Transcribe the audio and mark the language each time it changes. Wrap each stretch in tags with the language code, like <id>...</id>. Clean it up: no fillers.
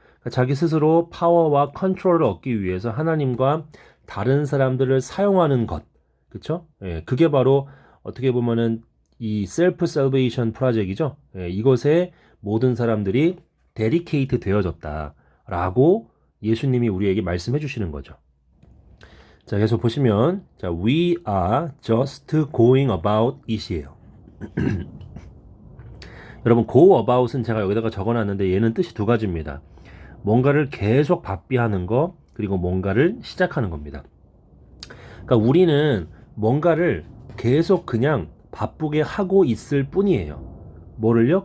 <ko>그러니까 자기 스스로 파워와 컨트롤을 얻기 위해서 하나님과 다른 사람들을 사용하는 것, 그쵸? 그게 바로 어떻게 보면은 이 셀프 셀베이션 프로젝트이죠. 이것에 모든 사람들이 데디케이트 되어졌다라고 예수님이 우리에게 말씀해 주시는 거죠.</ko> <en>자,</en> <ko>계속 보시면</ko> <en>자, we are just going about it이에요.</en> <ko>여러분, go about은 제가 여기다가 적어놨는데 얘는 뜻이 두 가지입니다. 뭔가를 계속 바삐하는 거, 그리고 뭔가를 시작하는 겁니다. 그러니까 우리는 뭔가를 계속 그냥 바쁘게 하고 있을 뿐이에요. 뭐를요?</ko>